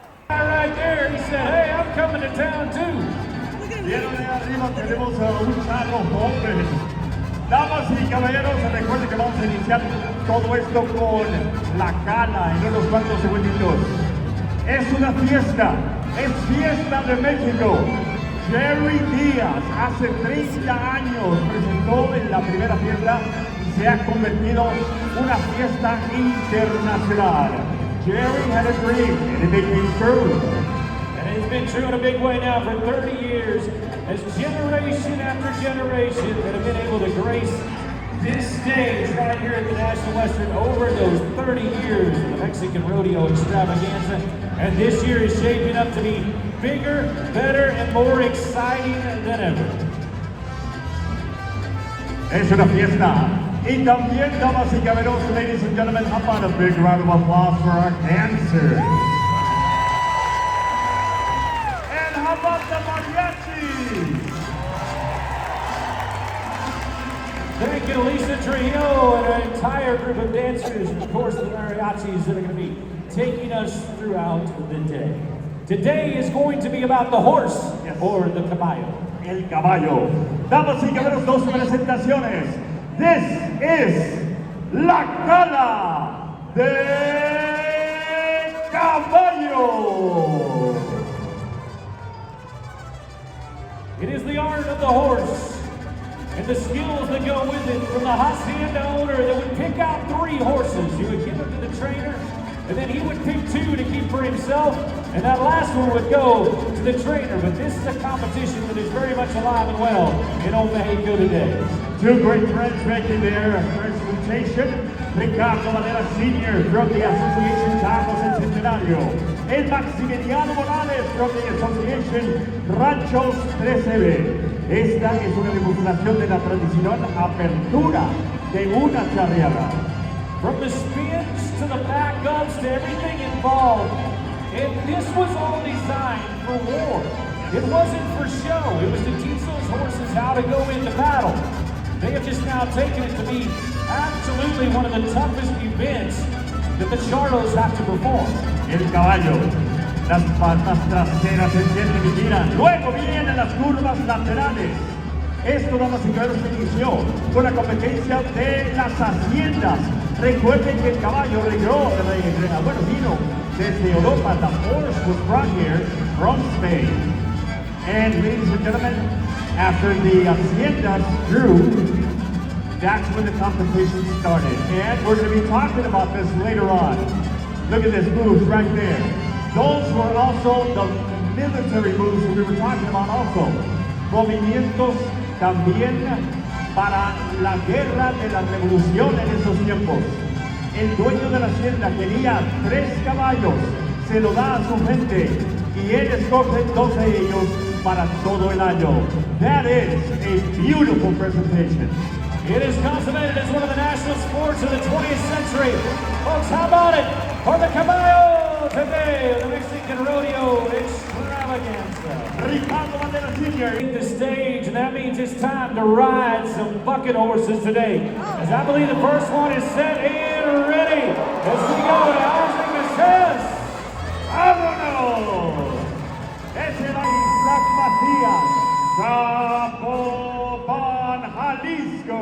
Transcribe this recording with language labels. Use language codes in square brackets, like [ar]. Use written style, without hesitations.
[en] Right there, he said, hey, I'm coming to town too. [es] Vieron ahí arriba, tenemos a un charro joven. Damas y caballeros, recuerden que vamos a iniciar todo esto con la cala en unos cuantos segunditos. Es una fiesta, es fiesta de México. Jerry Diaz hace 30 años presentó en la primera fiesta y se ha convertido en una fiesta internacional. [en] Jerry had a dream and it became true. And it's been true in a big way now for 30 years, as generation after generation that have been able to grace this stage right here at the National Western over those 30 years of the Mexican Rodeo Extravaganza. And this year is shaping up to be bigger, better, and more exciting than ever. [es] Es una fiesta. Y también, damas y caballeros, [en] ladies and gentlemen, how about a big round of applause for our dancers? And how about the mariachis? Thank you to Lisa Trujillo and an entire group of dancers, and of course the mariachis that are going to be taking us throughout the day. Today is going to be about the horse, or the caballo. [es] El caballo. Damas y caballeros, dos presentaciones. [en] This is La Cala de Caballo. It is the art of the horse and the skills that go with it, from the hacienda owner that would pick out 3 horses. You would give them to the trainer, and then he would pick 2 to keep for himself, and that last one would go to the trainer. But this is a competition that is very much alive and well in Old Mexico today. 2 great friends making their presentation. Ricardo Valera Sr. from the Association Charro Centenario. El Maximiliano Morales from the Association Ranchos 13B. [es] Esta es una demostración de la tradicional apertura de una charreada. [en] From the spins to the backups to everything involved, and this was all designed for war. It wasn't for show. It was to teach those horses how to go into battle. They have just now taken it to be absolutely one of the toughest events that the Charros have to perform. [es] El caballo, las patas traseras se sienten y giran. Luego vienen las curvas laterales. Esto, damas y caballeros, se inició con la competencia de las haciendas. Recuerden que el caballo vino desde Europa. [en] The horse was brought here from Spain. And ladies and gentlemen, after the haciendas grew, that's when the competition started. And we're going to be talking about this later on. Look at this moves right there. Those were also the military moves that we were talking about also. [es] Movimientos también para la guerra de la revolución en esos tiempos. El dueño de la hacienda quería 3 caballos, se lo da a su gente y él escoge 2 de ellos para todo el año. [en] That is a beautiful presentation. It is consummated as one of the national sports of the 20th century. Folks, how about it for the caballo today, the Mexican Rodeo Extravaganza. Ricardo Valera Sr. The stage, and that means it's time to ride some bucket horses today. As I believe the first one is set and ready. As we go to Housing Assess. [es] ¡Vámonos! Es el Isaac Macías, Zapopan, Jalisco.